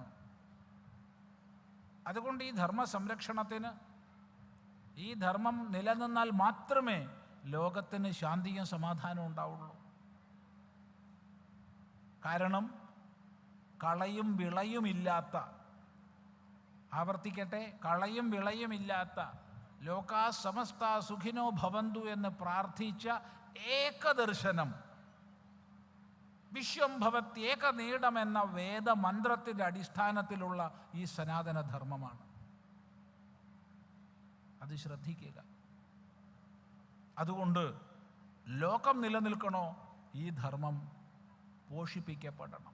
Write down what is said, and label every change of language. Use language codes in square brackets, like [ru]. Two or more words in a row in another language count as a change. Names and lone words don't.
[ml] അതുകൊണ്ട് ഈ ധർമ്മ സംരക്ഷണത്തിന്, ഈ ധർമ്മം നിലനിന്നാൽ മാത്രമേ ലോകത്തിന് ശാന്തിയും സമാധാനവും ഉണ്ടാവുള്ളൂ. കാരണം കളയും വിളയുമില്ലാത്ത, ആവർത്തിക്കട്ടെ, കളയും വിളയുമില്ലാത്ത [sa] ലോകാ സമസ്ത സുഖിനോ ഭവന്തു [ml] എന്ന് പ്രാർത്ഥിച്ച ഏകദർശനം, [sa] വിശ്വം ഭവത്യേകനീടമെന്ന [ml] വേദമന്ത്രത്തിൻ്റെ അടിസ്ഥാനത്തിലുള്ള ഈ സനാതനധർമ്മമാണ്. അത് ശ്രദ്ധിക്കുക. അതുകൊണ്ട് ലോകം നിലനിൽക്കണോ, ഈ ധർമ്മം പോഷിപ്പിക്കപ്പെടണം.